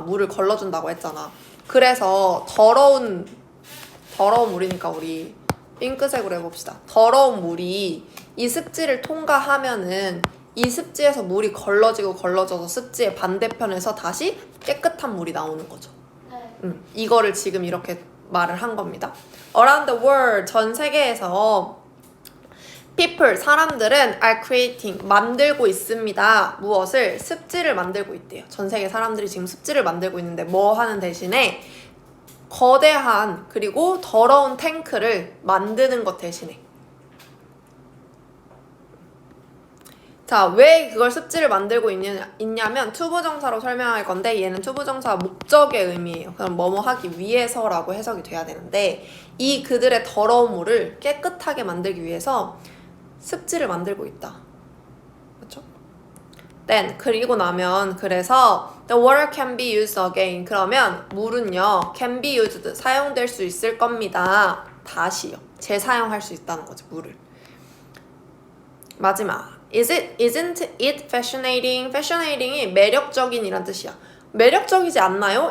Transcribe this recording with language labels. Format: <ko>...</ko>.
<ko>물을 걸러준다고 했잖아. 그래서 더러운 물이니까 우리 핑크색으로 해봅시다. 더러운 물이 이 습지를 통과하면은 이 습지에서 물이 걸러져서 습지의 반대편에서 다시 깨끗한 물이 나오는 거죠. 네. 이거를 지금 이렇게 말을 한 겁니다.</ko> <en>Around the world,</en> <ko>전 세계에서</ko> <en>people,</en> <ko>사람들은</ko> <en>are creating,</en> <ko>만들고 있습니다. 무엇을? 습지를 만들고 있대요. 전 세계 사람들이 지금 습지를 만들고 있는데 뭐 하는 대신에 거대한 그리고 더러운 탱크를 만드는 것 대신에. 자, 왜 그걸 습지를 만들고 있냐면 투부정사로 설명할 건데 얘는 투부정사가 목적의 의미예요. 그럼 뭐뭐 하기 위해서라고 해석이 돼야 되는데 이 그들의 더러운 물을 깨끗하게 만들기 위해서 습지를 만들고 있다. 그렇죠?</ko> <en>Then</en> <ko>그리고 나면 그래서</ko> <en>the water can be used again.</en> <ko>그러면 물은요</ko> <en>can be used</en> <ko>사용될 수 있을 겁니다. 다시요. 재사용할 수 있다는 거죠. 물을. 마지막.</ko> <en>Isn't it fascinating?</en> <ko>fascinating이 매력적인이란 뜻이야. 매력적이지 않나요?</ko>